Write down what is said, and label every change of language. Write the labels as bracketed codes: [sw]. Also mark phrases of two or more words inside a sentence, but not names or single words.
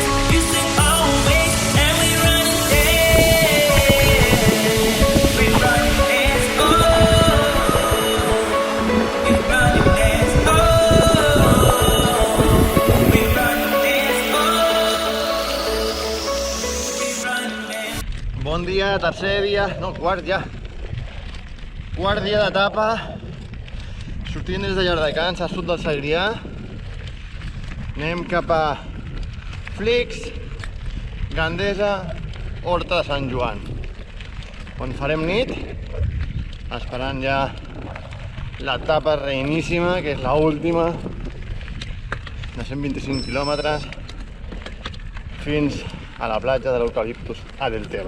[en] You said always, and we run and dance. We run and dance, oh. We run and dance, oh. We run and dance, oh. We run and dance. [ca] Bon dia, tercer dia, no, quart ja. Quart dia d'etapa, sortint des de Llardecans, al sud del Segrià. Anem cap a Flix, Gandesa, Horta de Sant Joan, on farem nit, esperant ja l'etapa reiníssima, que és l'última, de 125 quilòmetres, fins a la platja de l'Eucaliptus a Deltebre.